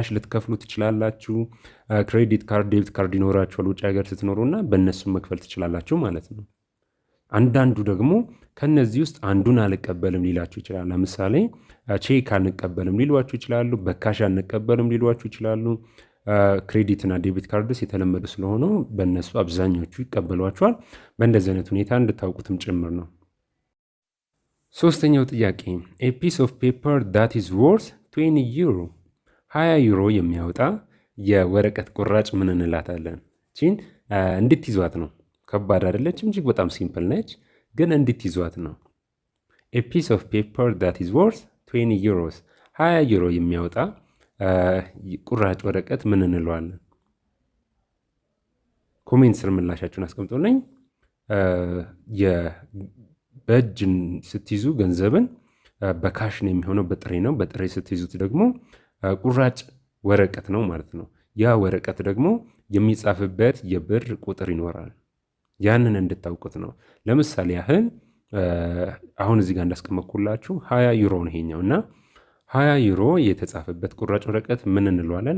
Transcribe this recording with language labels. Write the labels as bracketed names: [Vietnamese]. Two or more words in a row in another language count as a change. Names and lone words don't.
[Amharic] ልትከፍሉ ትችላላችሁ። [English] credit card፣ debit card [Amharic] ይኖራችኋል ውጭ ሀገር ስትኖሩ እና በእነሱም መክፈል ትችላላችሁ ማለት ነው። አንዳንዱ ደግሞ ከነዚህ ውስጥ አንዱን አልቀበልም ሊላችሁ ይችላል። ለምሳሌ ቼክ አንቀበልም ሊሏችሁ ይችላሉ። በካሽ አንቀበልም ሊሏችሁ ይችላሉ። ክሬዲት እና [English] debit cards [Amharic] የተለመዱ ስለሆኑ በእነሱ አብዛኞቹ ይቀበሏቸዋል። በእንደዚህ አይነት ሁኔታ እንድታውቁትም ጭምር ነው። ሶስተኛው ጥያቄ [English] a piece of paper that is worth 20 euro [Amharic] 20 ዩሮ የሚያወጣ የወረቀት ቁራጭ ምን እንላታለን? ቺን እንድትይዟት ነው። ከባድ አይደለችም። እጅግ በጣም ሲምፕል ነች፣ ግን እንድትይዟት ነው። [English] a piece of paper that is worth 20 euros [Amharic] 20 ዩሮ የሚያወጣ ቁራጭ ወረቀት ምን እንለዋለን? ኮሜንት ስር ምላሻችሁን አስቀምጡልኝ። በእጅ ስትይዙ ገንዘብን በካሽ ነው የሚሆነው፣ በጥሬ ነው። በጥሬ ስትይዙት ደግሞ ቁራጭ ወረቀት ነው ማለት ነው። ያ ወረቀት ደግሞ የሚጻፍበት የብር ቁጥር ይኖራል። ያንን እንድታውቁት ነው። ለምሳሌ ያህል አሁን እዚህ ጋር እንዳስቀመጥኩላችሁ 20 ዩሮ ነው ይሄኛው እና 20 ዩሮ የተጻፈበት ቁራጭ ወረቀት ምን እንለዋለን?